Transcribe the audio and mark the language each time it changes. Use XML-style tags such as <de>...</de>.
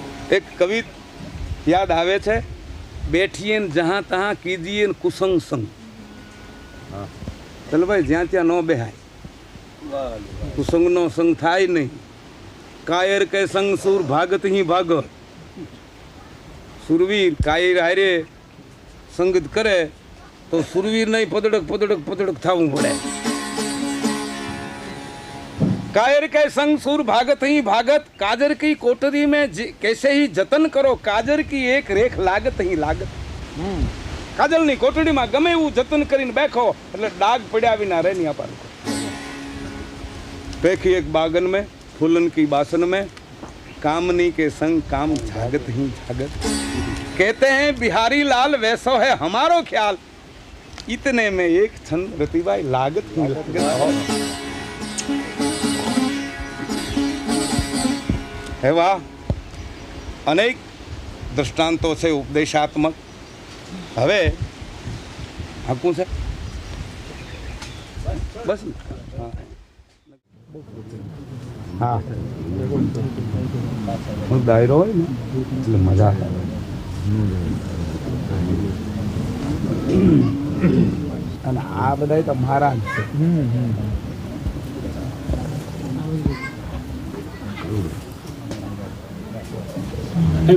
<gu>એક કવિ યાદ આવે છે</gu> <hi>બેઠીએ જહાં તહાં કીજીએ કુસંગ સંગ</hi> <gu>ચાલો ભાઈ જ્યાં ત્યાં ન બેહાય કુસંગનો સંગ થાય નહીં</gu> <hi>કાયર કે સંગ સુર ભાગત હી ભાગત</hi> <gu>સુરવીર કાયર હારે સંગત કરે તો સુરવીર નહીં પદડક પદડક પદડક થવું પડે</gu> <hi>कायर के संग सुर भागत ही भागत, काजर की कोठरी में कैसे ही जतन करो, काजर की एक रेख लागत ही लागत। काजल</hi> <gu>ની કોટડીમાં ગમે એવું જતન કરીને બેઠો એટલે ડાઘ પડ્યા વિના રહે નહીં</gu> <hi>અપાર पेखी एक बागन में फूलन की बासन में, कामनी के संग काम जागत ही जागत। कहते हैं बिहारी लाल वैसो है हमारो ख्याल, इतने में एक क्षण रतिबाई लागत ही लागत। है वाह, अनेक दृष्टांतों से उपदेशात्मक।</hi> <gu>હવે હાકું છે બસ હા દાયરો હોય ને એટલે મજા આવે અને આ બધા તો મારા જ છે</gu>